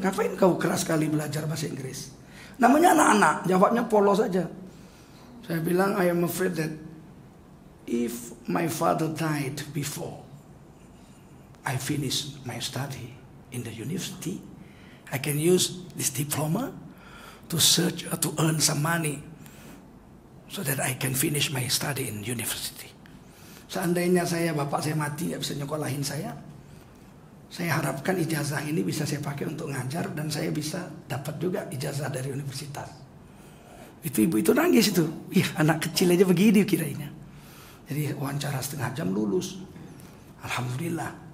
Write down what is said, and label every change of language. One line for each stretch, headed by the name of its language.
Indonesian: Ngapain kau keras sekali belajar bahasa Inggris? Namanya anak-anak, jawabnya polos aja. Saya bilang,
English: I am afraid that if my father died before I finish my study in the university, I can use this diploma to search or to earn some money so that I can finish my study in university.
Indonesian: Seandainya bapak saya mati, nggak bisa nyekolahin saya harapkan ijazah ini bisa saya pakai untuk ngajar dan saya bisa dapat juga ijazah dari universitas. Itu ibu itu nangis itu. Anak kecil aja begini kiranya. Jadi wawancara setengah jam lulus. Alhamdulillah.